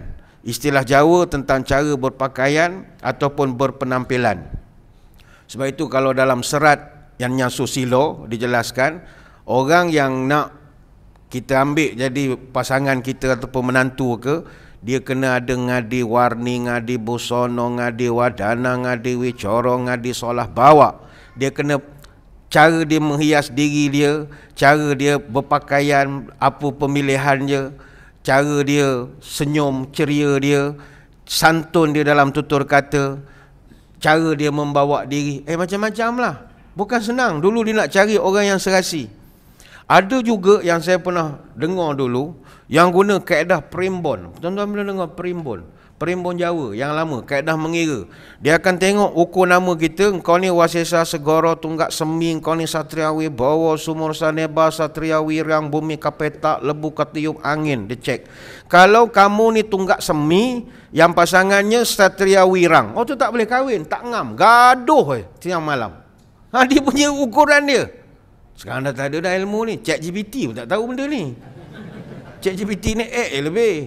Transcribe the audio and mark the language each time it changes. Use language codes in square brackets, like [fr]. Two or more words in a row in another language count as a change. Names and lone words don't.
[ms] Istilah Jawa tentang cara berpakaian ataupun berpenampilan. Sebab itu kalau dalam serat yang Susilo dijelaskan, orang yang nak kita ambil jadi pasangan kita ataupun menantu ke, Dia kena ada [jv] ngadi warni, ngadi busono, ngadi wadana, ngadi wicoro, ngadi solah bawa. [ms] Dia kena cara dia menghias diri dia, cara dia berpakaian, apa pemilihan dia, cara dia senyum ceria dia, santun dia dalam tutur kata, cara dia membawa diri, macam-macam lah. Bukan senang. Dulu dia nak cari orang yang serasi. Ada juga yang saya pernah dengar dulu, yang guna kaedah primbon. Tuan-tuan pernah dengar primbon? Primbon Jawa yang lama, kaedah mengira. Dia akan tengok ukur nama kita, engkau ni [jv] Wasesa Segoro Tunggak Semi, engkau ni Satriawi Bawa Sumur Saneba Satriawi Riang Bumi Kapetak Lebu Ketiup Angin. [ms] Dia cek. Kalau kamu ni Tunggak Semi, yang pasangannya Satria Wirang, tu tak boleh kahwin, tak ngam, gaduh siang malam. Dia punya ukuran dia. Sekarang dah tak ada dah ilmu ni. ChatGPT pun tak tahu benda ni. ChatGPT ni lebih.